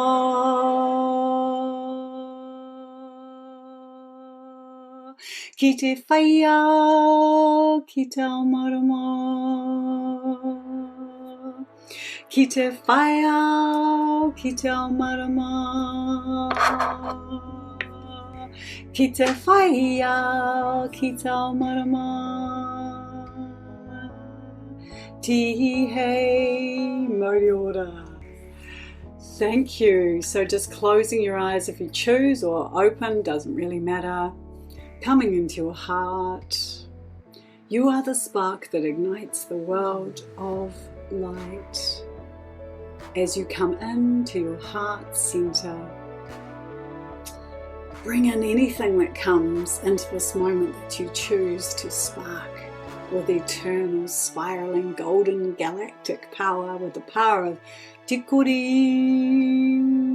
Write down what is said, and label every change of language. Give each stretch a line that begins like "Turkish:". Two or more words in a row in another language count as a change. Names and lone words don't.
Māori: ki te whaia, ki te ao marama, ki te whaia, ki te ao marama, ki te whaia, ki te ao marama. Tihi hei, Maori ora.
English: Thank you. So just closing your eyes if you choose, or open, doesn't really matter. Coming into your heart, You are the spark that ignites the world of light. As you come into your heart center, bring in anything that comes into this moment that you choose to spark with eternal, spiraling, golden, galactic power, with the power of Tikuri.